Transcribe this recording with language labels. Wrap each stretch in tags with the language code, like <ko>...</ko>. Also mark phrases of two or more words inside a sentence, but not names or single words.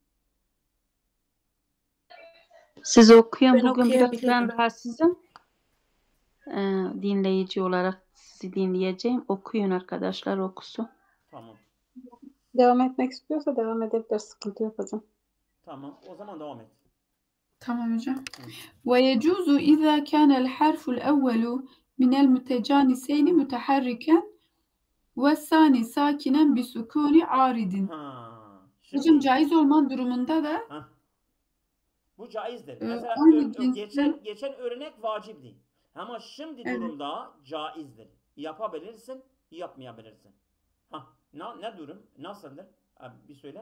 <tr>Siz okuyun. Ben Bugün biraz ben okuyabilirim. rahatsızım. Dinleyici olarak sizi dinleyeceğim. Okuyun arkadaşlar, okusun. Tamam. Devam etmek istiyorsa devam edebilir. Sıkıntı yok hocam. Tamam. O zaman devam et. Tamam hocam. Hı.</tr> <ar>ويجوز إذا كان الحرف الأول من المتجانسين متحركا والثاني ساكنا بسكون عارض. Ha.</ar> <tr>Hocam Şimdi caiz olma durumunda da ha. Bu caizdir. Mesela aynı cinsten geçen örnek vacipti. Ama şimdi evet. durumda caizdir. Yapabilirsin, yapmayabilirsin. Ha. Ne durum? Nasıldır? Abi, bir söyle.</tr>